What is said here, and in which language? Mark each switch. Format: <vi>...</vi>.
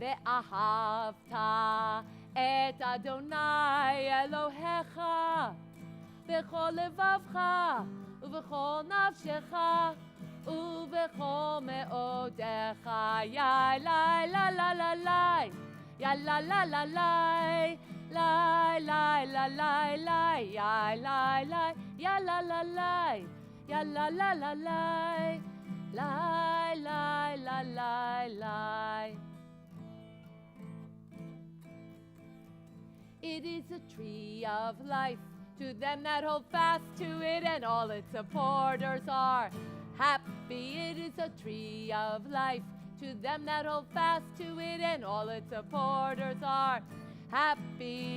<he>Ve'ahavta et Adonai Elohecha b'chol levavcha ובכל נפשך ובכל מאודיך. יא לי לה לה לה לה, יא לה לה לה לה, לה לה לה לה לה, יא לה לה, יא לה לה לה, יא לה לה לה לה, לה לה לה לה לה.</he> <en>It is a tree of life to them that hold fast to it, and all its supporters are happy. It is a tree of life to them that hold fast to it, and all its supporters are happy.</en>